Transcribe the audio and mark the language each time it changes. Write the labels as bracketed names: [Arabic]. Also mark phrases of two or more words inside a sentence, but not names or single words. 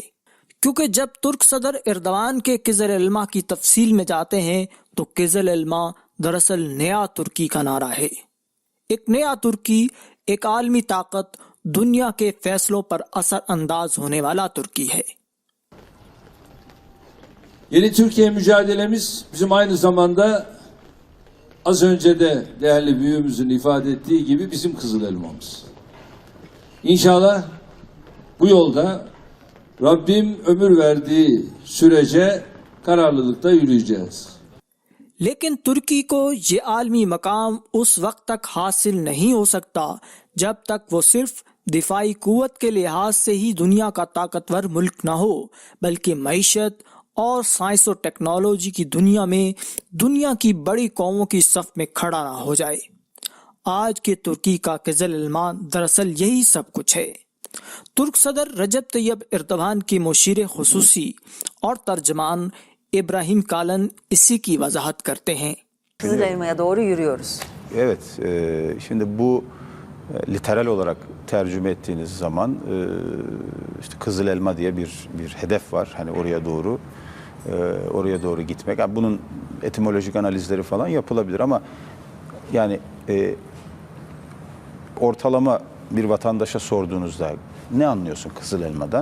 [Urdu] کیونکہ جب ترک صدر ایردوان کے قزل الما کی تفصیل میں جاتے ہیں تو قزل الما دراصل نیا ترکی کا نعرہ ہے. ایک نیا ترکی، ایک عالمی طاقت، دنیا کے فیصلوں پر اثر انداز ہونے والا ترکی ہے. [Turkish] Yeni Türkiye mücadelemiz bizim aynı zamanda az önce de değerli büyüğümüzün ifade ettiği gibi bizim kızıl elmamız. İnşallah bu yolda Rabbim ömür verdiği sürece kararlılıkla yürüyeceğiz. [Urdu] لیکن ترکی کو یہ عالمی مقام اس وقت تک حاصل نہیں ہو سکتا جب تک وہ صرف دفاعی قوت کے لحاظ سے ہی دنیا کا طاقتور ملک نہ ہو، بلکہ معیشت اور سائنس اور ٹیکنالوجی کی دنیا میں دنیا کی بڑی قوموں کی صف میں کھڑا نہ ہو جائے. آج کے ترکی کا قزل الما دراصل یہی سب کچھ ہے. ترک صدر رجب طیب اردگان کے مشیر خصوصی اور ترجمان İbrahim Kalın کی وضاحت کرتے ہیں. [Turkish] Kızıl Elma'ya doğru yürüyoruz. Evet, şimdi bu literal olarak tercüme ettiğiniz zaman işte Kızıl Elma diye bir hedef var. Hani oraya doğru gitmek. Yani bunun etimolojik analizleri falan yapılabilir ama yani ortalama bir vatandaşa sorduğunuzda ne anlıyorsun Kızıl Elma'dan?